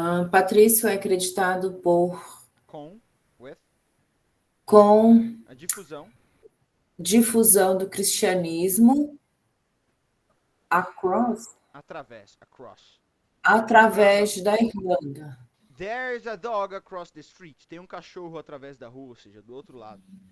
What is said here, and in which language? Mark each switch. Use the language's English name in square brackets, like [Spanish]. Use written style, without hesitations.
[Portuguese] Patrício é acreditado [English] With [Portuguese] com a difusão difusão do cristianismo [English] across, across. [Portuguese] através da Irlanda. [English] There's a dog across the street. [Portuguese] Tem um cachorro através da rua, ou seja, do outro lado.